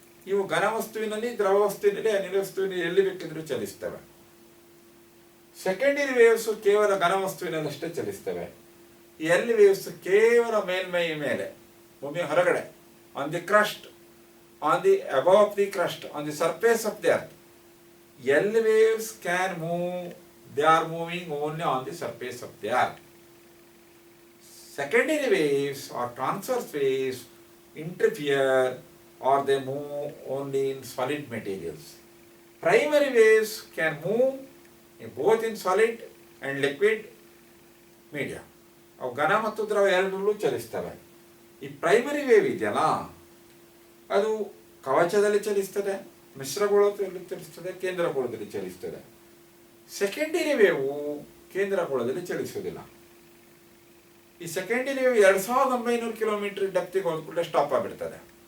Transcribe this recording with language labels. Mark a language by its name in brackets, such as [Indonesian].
[Kannada] ಇವು ಘನ ವಸ್ತುವಿನಲ್ಲಿ, ದ್ರವ ವಸ್ತುವಿನಲ್ಲಿ, ಅನಿಲ ವಸ್ತುವಿನಲ್ಲಿ ಎಲ್ಲಿ ಬೇಕಿದ್ರೂ ಚಲಿಸ್ತವೆ. ಸೆಕೆಂಡರಿ ವೇವ್ಸ್ ಕೇವಲ ಘನ ವಸ್ತುವಿನಲ್ಲಷ್ಟೇ ಚಲಿಸ್ತವೆ. ಎಲ್ ವೇವ್ಸ್ ಕೇವಲ ಮೇಲ್ಮೈ ಮೇಲೆ, ಭೂಮಿಯ ಹೊರಗಡೆ, [English] On the crust, on the above the crust, on the surface of the earth. L waves can move, they are moving only on the surface of the earth. Secondary waves or transverse waves interfere or they move only in solid materials. Primary waves can move both in solid and liquid media. [Kannada] ಅವು ಘನ ಮತ್ತು ದ್ರವ ಎರಡರಲ್ಲೂ ಚಲಿಸ್ತವೆ. ಈ primary wave ಇದೆಯಲ್ಲ, ಅದು ಕವಚದಲ್ಲಿ ಚಲಿಸ್ತದೆ, ಮಿಶ್ರಗೋಳದಲ್ಲಿ ಚಲಿಸ್ತದೆ, ಕೇಂದ್ರಗೋಳದಲ್ಲಿ ಚಲಿಸ್ತದೆ. Secondary wave ಕೇಂದ್ರಗೋಳದಲ್ಲಿ ಚಲಿಸುವುದಿಲ್ಲ. ಈ secondary wave 2900 kilometre ಡೆಪ್ತಿಗೆ ಹೋದ್ಕೂಡಲೇ stop ಆಗಿಬಿಡ್ತದೆ.